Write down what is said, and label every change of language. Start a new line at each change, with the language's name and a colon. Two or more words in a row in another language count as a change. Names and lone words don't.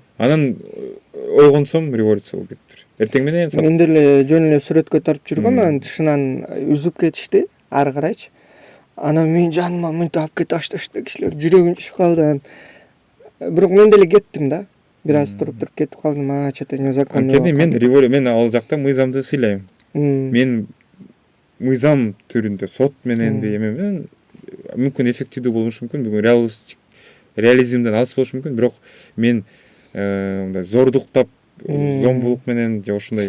Kyrgyz: Анан ойгонсом революция болуп кетти. Эртең менен мен деле жөн эле сүрөткө тартып жүргөм, анан тышынан үзүп кетишти, ары карайчы. Анан мен жаныма мынтип алып кете башташты кишилер, жүрөгүм түшүп калды. Бирок мен деле кеттим да. Бир аз туруп кетип калдым.
Russian: Что-то незаконно.
Kyrgyz: Анткени мен ал жакта мыйзамды сыйлайм. Мен мыйзам түрүндө сот мененби эме менен мүмкүн эффективдүү болушу мүмкүн, бүгүн реализмден алыс болушу мүмкүн, бирок мен мындай зордуктап, зомбулук менен же ошондой